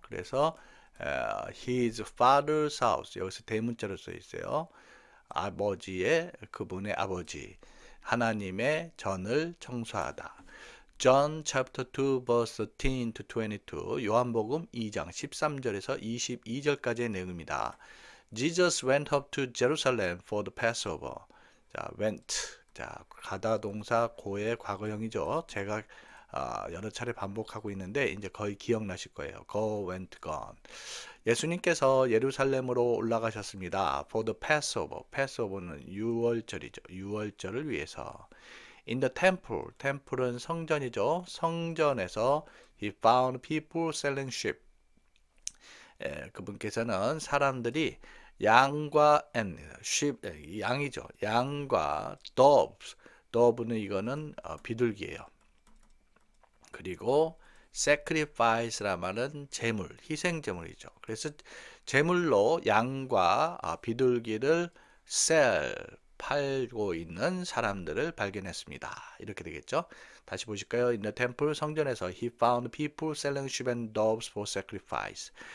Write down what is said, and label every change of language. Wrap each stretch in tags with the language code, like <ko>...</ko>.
<ko>그래서</ko> <en>his father's house</en> <ko>여기서 대문자로 써 있어요. 아버지의 그분의 아버지 하나님의 전을 청소하다.</ko> <en>John chapter 2 verse 13 to 22</en> <ko>요한복음 2장 13절에서 22절까지의 내용입니다.</ko> <en>Jesus went up to Jerusalem for the Passover. 자, went.</en> <ko>자, 가다 동사 고의 과거형이죠. 제가 여러 차례 반복하고 있는데 이제 거의 기억나실 거예요.</ko> <en>Go, went, gone.</en> <ko>예수님께서 예루살렘으로 올라가셨습니다.</ko> <en>For the Passover.</en> <ko>Passover는 유월절이죠. 유월절을 위해서.</ko> <en>In the temple.</en> <ko>temple은 성전이죠. 성전에서</ko> <en>he found people selling sheep.</en> <ko>그분께서는 사람들이 양과 sheep, 양이죠. 양과 dove는 이거는 비둘기예요. 그리고 sacrifice라 말은 제물, 희생 제물이죠. 그래서 제물로 양과 비둘기를 팔고 있는 사람들을 발견했습니다. 이렇게 되겠죠. 다시 보실까요?</ko> <en>In the temple</en> <ko>성전에서</ko> <en>he found people selling sheep and doves for sacrifice.</en>